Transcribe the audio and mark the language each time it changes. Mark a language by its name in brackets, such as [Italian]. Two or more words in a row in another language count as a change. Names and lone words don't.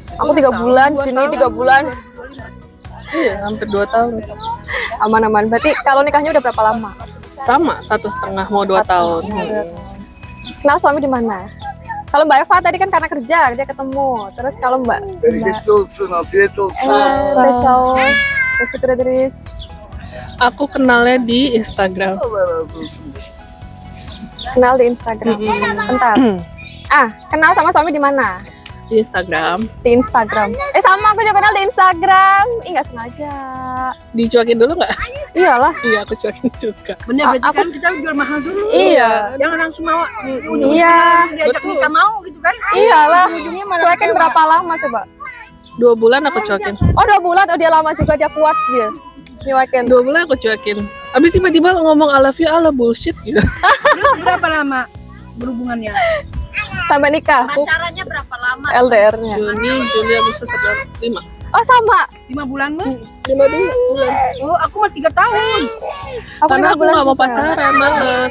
[Indonesian] Aku 3 bulan di sini, 3 bulan. Iya, hampir 2 tahun. Aman-aman. Berarti kalau nikahnya udah berapa lama? Sama, 1,5 mau 2 tahun. Kenal suami di mana? Kalau Mbak Eva tadi kan karena kerja, dia ketemu. Terus kalau Mbak [Turkish] Bereketli olsun, afiyet olsun. spesial Teşekkür ederiz. [Indonesian] Aku kenalnya di Instagram. [Turkish] Allah razı olsun. [Indonesian] Kenal di Instagram. Bentar. Kenal sama suami di mana? Di Instagram. Di Instagram. Sama aku juga kenal di Instagram. Nggak sengaja. Dicuekin dulu nggak? Iyalah. Iya, aku cuekin juga. Bener, berarti aku- kan kita jual mahal dulu. Iya. Jangan langsung mau. Iya. Diajak Betul. nikah mau gitu kan. Iyalah. Ujungnya malah Cuekin kecewa. berapa lama coba? 2 bulan aku cuekin. Oh 2 bulan. Oh dia lama juga, dia kuat dia. Nyuekin. 2 bulan aku cuekin. Habis tiba-tiba ngomong [English] I love you, [Indonesian] ala bullshit gitu. Terus berapa lama berhubungannya? Sampai nikah. Pacarannya berapa lama? LDR-nya. Juni, Juli, Agustus, September, 5. Oh sama. 5 bulan mah? 5 bulan. Oh, aku mah 3 tahun. Karena 5 aku bulan nggak mau juga. pacaran, males.